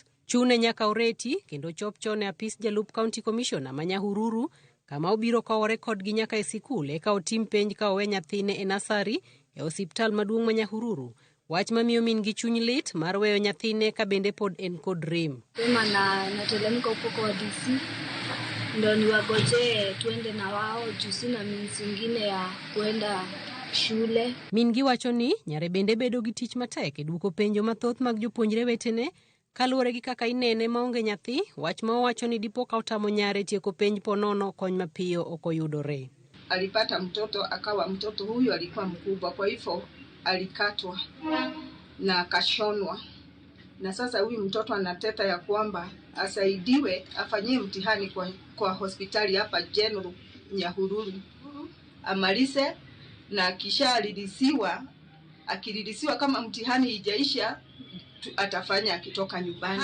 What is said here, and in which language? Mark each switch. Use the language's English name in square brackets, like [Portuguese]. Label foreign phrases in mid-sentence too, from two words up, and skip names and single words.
[Luo (Kenya and Tanzania)] Chune nyaka oreti kendo chop chon e apis jalup county commissioner ma Nyahururu kama obiro kowore kodgi nyaka e sikul eka otim penj ka owe nyathine e nasari e osiptal maduong' ma Nyahururu. Wach mamiyo min gi chuny lit mar weyo nyathine ka bende pod en kod rem. [Swahili] Sema natelemka huko kwa DC ndio niwagoje tuende na wao juu sina means nyingine ya kwenda shule. [Luo (Kenya and Tanzania)] Min gi wacho ni nyare bende bedo gi tich matek e duoko penjo mathoth mag jopuonjre wetene kaluwore gi kaka inene maonge nyathi. Wach ma owacho ni dipo ka otamo nyare tieko penj ponono kony mapiyo ok oyudore. [Swahili] Alipata mtoto akawa mtoto huyu alikuwa mkubwa, kwa hivyo alikatwa na akashonwa, na sasa huyu mtoto anateta ya kwamba asaidiwe afanyie mtihani kwa hospitali hapa General Nyahururu amalize, na kisha akililisiwa kama mtihani ijaisha atafanya akitoka nyumbani.